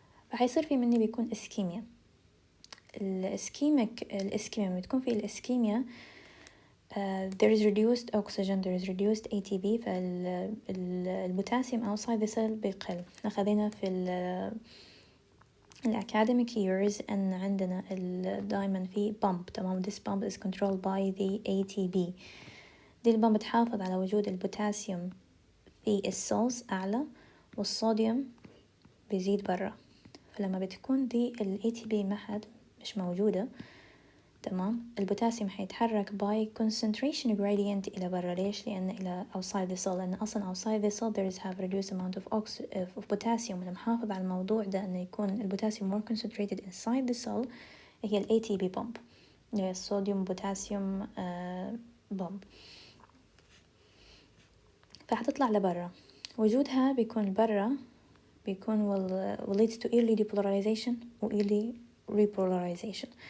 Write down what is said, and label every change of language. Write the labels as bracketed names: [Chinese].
[Arabic] فحيصير في مني بيكون اسكيميا. الاسكيميا بتكون في الاسكيميا [English] there is reduced oxygen, there is reduced ATP، [Arabic] فالبوتاسيوم [English] outside the cell [Arabic] بيقل. أخذنا في ال [English] academic years [Arabic] أن عندنا دائما في pump. تمام. [English] this pump is controlled by the ATP. [Arabic] دي البامب تحافظ على وجود البوتاسيوم في السيلز أعلى والصوديوم بيزيد برا. فلما بتكون دي ال ATP مش موجودة، تمام، البوتاسيوم حيتحرك [English] by concentration gradient [Arabic] إلى برا. ليش؟ لأن إلى [English] outside the cell، [Arabic] لأن أصلا [English] outside the cell there is have reduced amount of potassium. [Arabic] لما نحافظ على الموضوع ده أنه يكون البوتاسيوم [English] more concentrated inside the cell، [Arabic] هي ال ATP pump، هي الصوديوم بوتاسيوم pump. فحتطلع لبرا. وجودها بيكون برا بيكون [English] will lead to early depolarization و early repolarization.